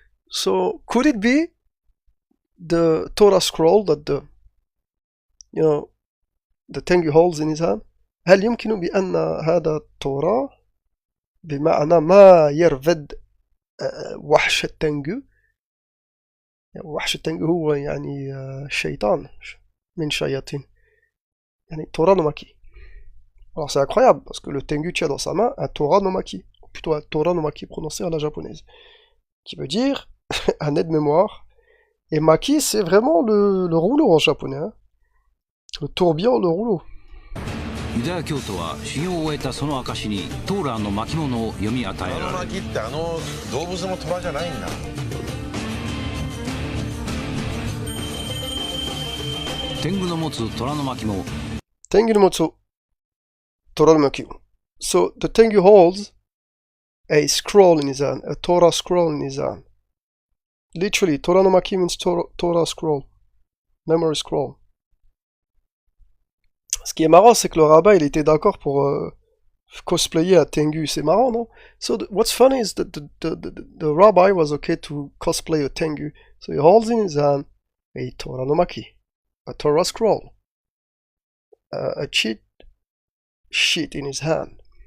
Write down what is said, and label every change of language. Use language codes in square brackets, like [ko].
[en] So could it be the Torah scroll that the Tengu holds in his hand? [ar] هل يمكن بأن هذا التوراة بمعنى ما يرفد وحش التنجو؟ وحش التنجو هو يعني شيطان من شياطين يعني Torah no maki. [fr] Alors c'est incroyable parce que le Tengu tient dans sa main un Torah no maki, ou plutôt un Torah no maki prononcé à la japonaise, qui veut dire un aide-mémoire. Et maki c'est vraiment le rouleau en japonais, hein. Le tourbillon, le rouleau. [ja] ユダヤ教徒は修行を終えたその証にトーラーの巻物を読み与えられる。巻って動物の虎じゃないんだ。天狗の持つ虎の巻物。天狗の持つ虎の巻物。 [en] So the Tengu holds a scroll in his hand, a Torah scroll in his hand. Literally, Torah no Maki means Torah scroll, memory scroll. [fr] Ce qui est marrant, c'est que le rabbin, il était d'accord pour cosplayer un Tengu. C'est marrant, non? [en] So what's funny is that the rabbi was okay to cosplay a Tengu. So he holds in his hand a Torah no Maki, a Torah scroll, a cheat sheet in his hand.